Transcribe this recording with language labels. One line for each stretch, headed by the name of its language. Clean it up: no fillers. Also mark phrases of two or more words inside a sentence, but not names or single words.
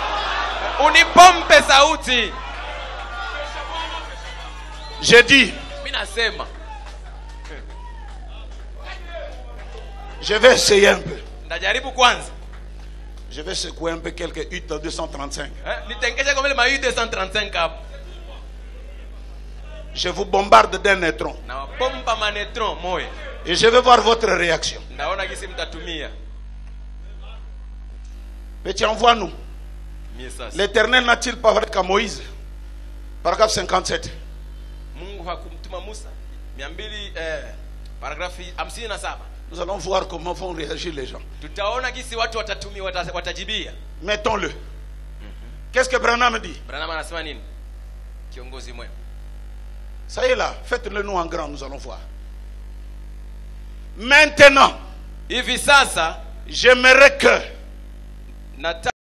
French: J'ai dit, je vais essayer un peu. Je vais secouer un peu quelques U235. Je vous bombarde d'un neutron. Et je vais voir votre réaction.
Swahili: Naona gisi mtatumia.
French: Petit, envoie-nous. L'Éternel n'a-t-il pas parlé qu'à Moïse? Paragraphe 57.
Swahili: Mungu hakumtuma Musa. 200 paragrafi 57.
French: Nous allons voir comment vont réagir les gens.
Swahili: Tutaona gisi watu watajibia.
French: Mettons-le. Qu'est-ce que Branham dit?
Swahili: Branham anasema nini? Kiongozi mwema.
French: Ça y est là, faites-le nous en grand, nous allons voir. Maintenant,
Swahili: hivi sasa
French: j'aimerais que